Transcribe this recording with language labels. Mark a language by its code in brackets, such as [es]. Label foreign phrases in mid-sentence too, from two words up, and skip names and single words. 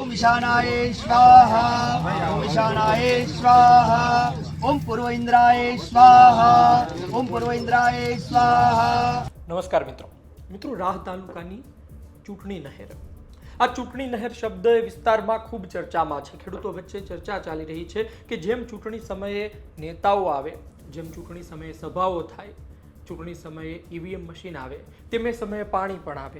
[sa] ओम ईशानाय स्वाहा, ओम ईशानाय स्वाहा, ओम पूर्व इंद्राय स्वाहा, ओम पूर्व इंद्राय स्वाहा। [gu] નમસ્કાર મિત્રો રાહ તાલુકાની ચૂંટણી નહેર. આ ચૂંટણી નહેર શબ્દ વિસ્તારમાં ખૂબ ચર્ચામાં છે. ખેડૂતો વચ્ચે ચર્ચા ચાલી રહી છે કે જેમ ચૂંટણી સમયે નેતાઓ આવે, જેમ ચૂંટણી સમયે સભાઓ થાય, ચૂંટણી સમયે [en] EVM machine [gu] આવે, તેમ એ સમયે પાણી પણ આવે.